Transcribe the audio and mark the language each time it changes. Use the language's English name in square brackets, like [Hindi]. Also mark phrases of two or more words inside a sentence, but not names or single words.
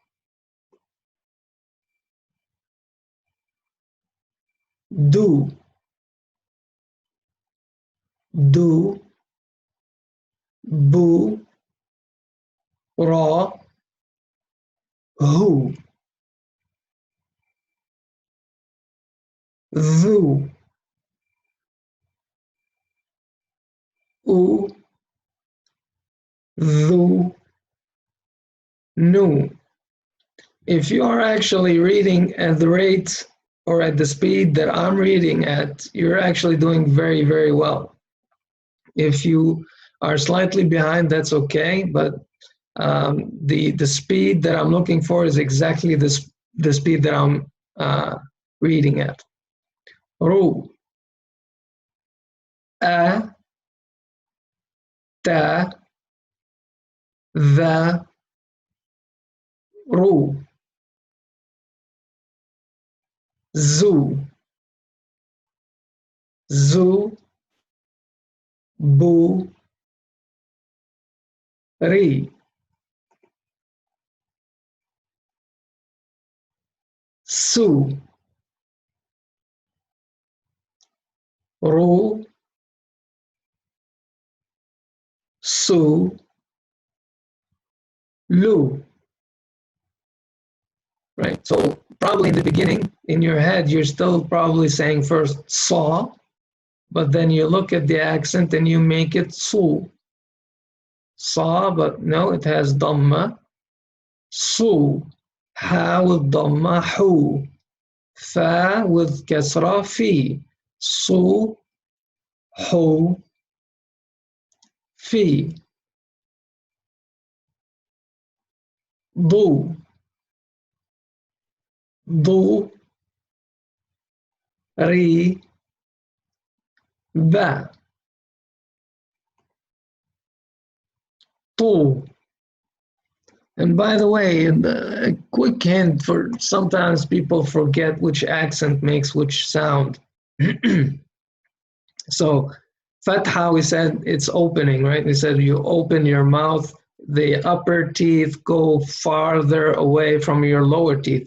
[Arabic] Du, du, bu, ra, hu. Dhu, U, Dhu, Nu. [English] If you are actually reading at the rate or at the speed that I'm reading at, you're actually doing very, very well. If you are slightly behind, that's okay, but the speed that I'm looking for is exactly the speed that I'm reading at. [Arabic] Ru, A, Ta, Tha, Ru, Zu, Zu, Bu, Ri, Su, Ru, Su, Lu. [English] Right? So probably in the beginning, in your head, you're still probably saying first saw, but then you look at the accent and you make it su. Saw, but no, it has Dummah. Su. Ha with Dummah, hu. Fa with Kasrah, fi. Su, hu, fi. [Arabic] Du, du, ri, ba. Tu. [English] And by the way, a quick hint for sometimes people forget which accent makes which sound. So, Fath'a, we said it's opening, right? We said you open your mouth, the upper teeth go farther away from your lower teeth.